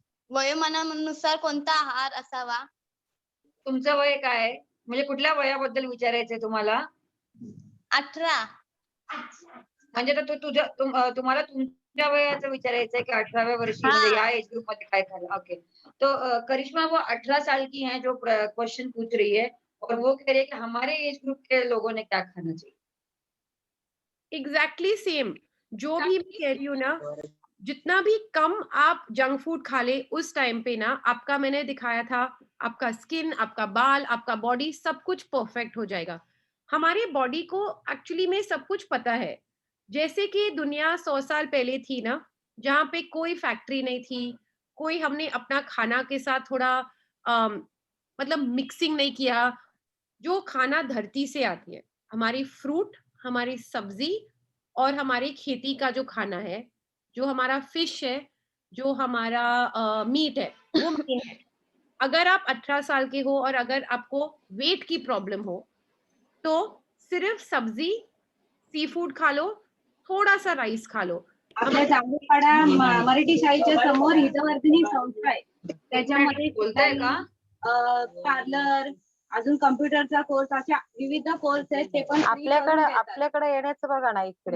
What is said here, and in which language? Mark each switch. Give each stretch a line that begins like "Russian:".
Marathi: वयोमानानुसार कोणता आहार असावा? तुमचं वय काय आहे? म्हणजे कुठल्या वयाबद्दल विचारायचंय तुम्हाला? 18. म्हणजे तर तुम्हाला तुमच्या वयाचं विचारायचंय की 18व्या वर्षी म्हणजे या एज ग्रुप मध्ये काय खाल्लं?
English: Okay.
Hindi: तो करिश्मा वो 18 साल की हैं जो क्वेश्चन पूछ रही है और वो कह रही है कि हमारे एज ग्रुप के लोगों ने क्या खाना चाहिए? एग्जैक्टली सेम जो भी मैं कह रही हूँ ना, जितना भी कम आप जंक फूड खा ले उस टाइम पे ना, आपका मैंने दिखाया था, आपका स्किन, आपका बाल, आपका बॉडी सब कुछ परफेक्ट हो जाएगा। हमारे बॉडी को एक्चुअली में सब कुछ पता है। जैसे कि दुनिया 100 साल पहले थी ना, जहाँ पे कोई फैक्ट्री नहीं थी, कोई हमने अपना खाना के साथ थोड़ा मतलब मिक्सिंग नहीं किया। जो खाना धरती से आती है, हमारी फ्रूट, हमारी सब्जी और हमारी खेती का जो खाना है, जो हमारा फिश है, जो हमारा मीट है, वो मेन है। अगर आप 18 साल के हो और अगर आपको वेट की प्रॉब्लम हो, तो सिर्फ सब्जी, सी फूड खा लो, थोड़ा सा राइस खा लो।
Marathi: आपल्या जांभूळपाडा मराठी शाळेच्या समोर हितवर्धिनी संस्था आहे. त्याच्यामध्ये बोलताय का? पार्लर, अजून कम्प्युटरचा कोर्स, अशा विविध कोर्स आहेत. ते पण आपल्याकडे येण्याचं बघा ना इकडे.